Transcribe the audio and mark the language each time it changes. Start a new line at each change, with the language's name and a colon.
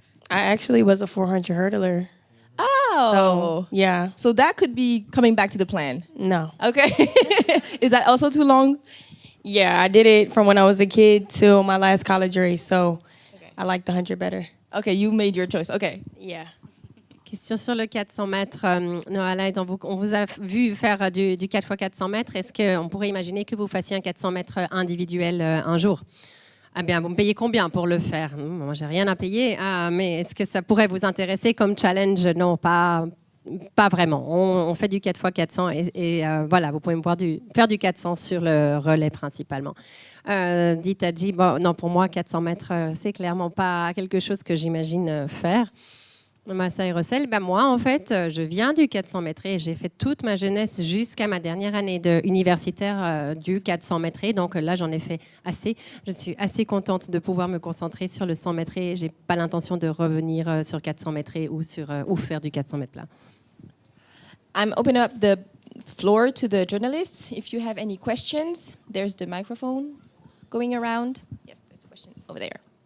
English: I actually was a 400 hurdler. Oh. So, yeah. So that could be coming back to the plan. No. Okay. Is that also too long? Yeah, I did it from when I was a kid till my last college race. So I like the 100 better. Okay, you made your choice. Okay. Yeah.
French: Question sur le 400 mètres. Noah, on vous a vu faire du 4x400 mètres. Est-ce qu'on pourrait imaginer que vous fassiez un 400 mètres individuel un jour? Ah bien, vous me payez combien pour le faire? Moi, j'ai rien à payer. Mais est-ce que ça pourrait vous intéresser comme challenge? Non, pas vraiment. On fait du 4x400 et voilà, vous pouvez me voir faire du 400 sur le relais principalement. Ditaji, non, pour moi, 400 mètres, c'est clairement pas quelque chose que j'imagine faire. Masai Russell, moi en fait, je viens du 400 mètres et j'ai fait toute ma jeunesse jusqu'à ma dernière année universitaire du 400 mètres. Donc là, j'en ai fait assez. Je suis assez contente de pouvoir me concentrer sur le 100 mètres et j'ai pas l'intention de revenir sur 400 mètres ou faire du 400 mètres plat.
English: I'm opening up the floor to the journalists. If you have any questions, there's the microphone going around. Yes, there's a question over there.